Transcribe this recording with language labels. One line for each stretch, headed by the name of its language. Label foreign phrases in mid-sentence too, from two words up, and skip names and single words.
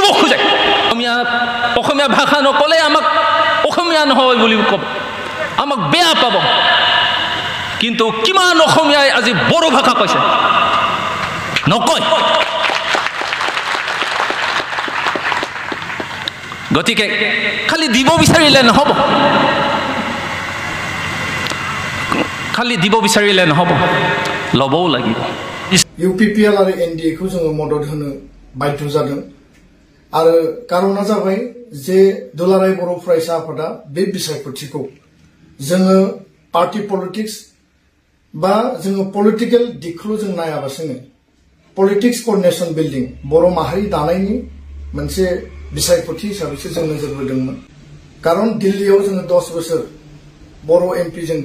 Assamese: খোজে অসমীয়া ভাষা নকলে আমাক অসমীয়া নহয় বুলি ক'ব আমাক বেয়া পাব কিন্তু কিমান অসমীয়াই আজি বড়ো ভাষা কৈছে নকয় গতিকে খালি দিব বিচাৰিলে নহ'ব ল'বও লাগিব
Bodo: UPPL आरो NDA खौ जोङो मदद होनो बाध्य जादों आरो कारना जाबाय जे दुलाराय बर' फरायसा आफादा बे बिसायख'थिखौ जोङो
English: party politics
Bodo: बा जोङो पलिटिकल दिगखौल' जों नायाबासिनो
English: politics coordination building
Bodo: बर' माहारि दानायनि मोनसे बिसायख'थि हिसाबैसो जों नोजोर होदोंमोन कारण दिल्लीयाव जोङो 10 बोसोर बर' MP जों